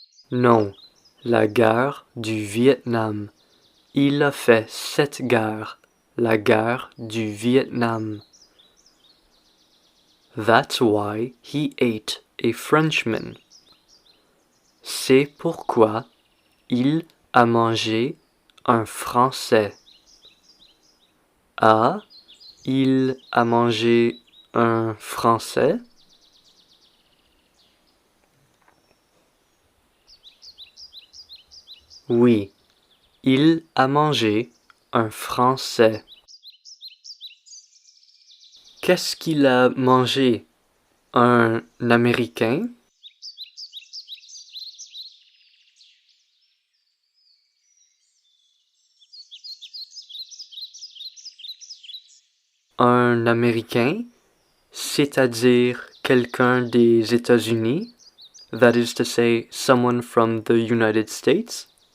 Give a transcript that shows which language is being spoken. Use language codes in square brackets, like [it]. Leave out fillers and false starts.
[fr] Non, la guerre du Vietnam. Il a fait cette guerre, la guerre du Vietnam. [en] That's why he ate a Frenchman. [fr] C'est pourquoi il a mangé un Français. Ah, il a mangé un Français? Oui, il a mangé un Français. Qu'est-ce qu'il a mangé? Un Américain? Un Américain, c'est-à-dire quelqu'un des États-Unis? [en] That is to say, someone from the United States?